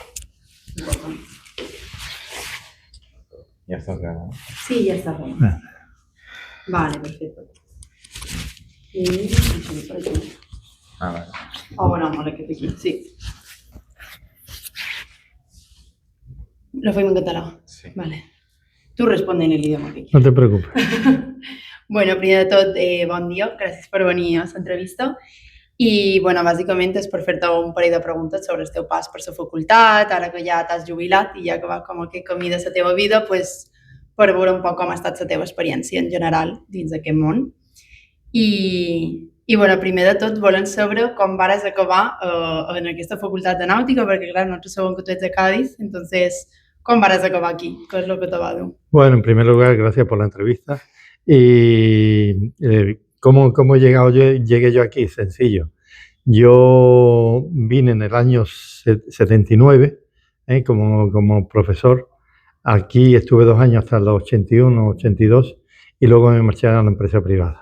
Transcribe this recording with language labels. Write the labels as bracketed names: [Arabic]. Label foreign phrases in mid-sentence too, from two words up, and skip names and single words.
[Spanish] Ya está claro. Sí, ya está bueno. Vale, perfecto. Y por aquí. Vale. Bueno, vale, que aquí, sí. [Catalan] Lo fem en català? [Spanish] Sí. Vale. Tu responde en el idioma que quieras. No te preocupes. [Catalan] Bueno, primer de tot, bon dia, gràcies per venir a l'entrevista. I, bueno, bàsicament és per fer-te un parell de preguntes sobre el teu pas per la facultat, ara que ja t'has jubilat i ja que vas com aquest camí de la teva vida, pues, per veure un poc com ha estat la teva experiència en general dins d'aquest món. I bueno, primer de tot volem saber com vas acabar en aquesta facultat de nàutica, perquè clar, nosaltres sabem que tu ets de Cádiz, entonces, com vas acabar aquí? Què és el que te va dur? [Spanish] Bueno, en primer lugar, gracias por la entrevista. Y ¿cómo llegué yo aquí? Sencillo. Yo vine en el año 79 como profesor. Aquí estuve 2 años hasta los 81, 82 y luego me marché a la empresa privada.